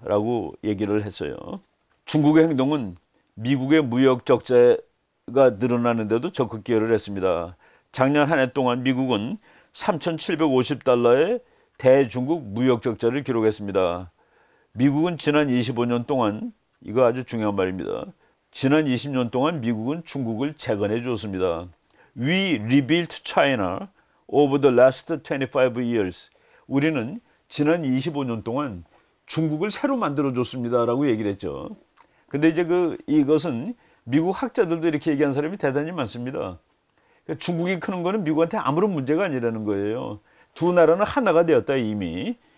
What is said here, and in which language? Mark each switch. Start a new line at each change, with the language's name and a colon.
Korean: 라고 얘기를 했어요. 중국의 행동은 미국의 무역 적자가 늘어나는데도 적극 기여를 했습니다. 작년 한 해 동안 미국은 3,750달러의 대중국 무역 적자를 기록했습니다. 미국은 지난 25년 동안, 이거 아주 중요한 말입니다. 지난 20년 동안 미국은 중국을 재건해 주었습니다.
English: We rebuilt China over the last 25 years.
Korean: 우리는 지난 25년 동안 중국을 새로 만들어 줬습니다. 라고 얘기를 했죠. 근데 이제 이것은 미국 학자들도 이렇게 얘기한 사람이 대단히 많습니다. 중국이 크는 거는 미국한테 아무런 문제가 아니라는 거예요. 두 나라는 하나가 되었다 이미.